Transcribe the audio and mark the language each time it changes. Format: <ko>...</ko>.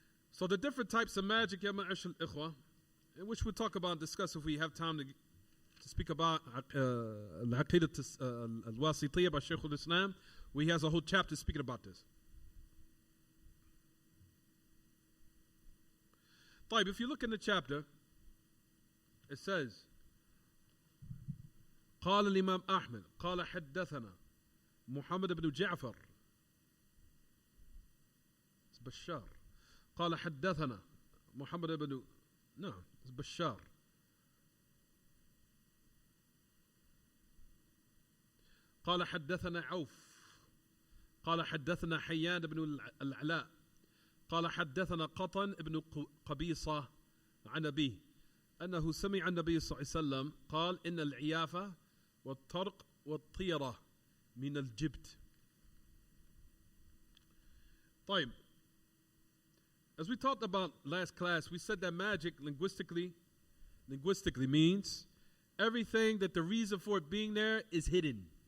<en>So the different types of magic, ya ma'ashal ikhwa, in which we'll talk about and discuss if we have time to speak about al-Aqidat al-Wasitiyya by Shaykh al-Islam, where he has a whole chapter speaking about this. If you look in the chapter, it says,</en> <ar>قال الإمام أحمد قال حدثنا محمد بن جعفر بشار قال حدثنا محمد بن بشار قال حدثنا عوف قال حدثنا حيان بن العلاء قال حدثنا قطن بن قبيصة عن أبيه أنه سمع النبي صلى الله عليه وسلم قال إن العيافة والطرق والطيرة من الجبت.</ar> <en>طيب, as we talked about last class, we said that magic linguistically means everything that the reason for it being there is hidden.</en>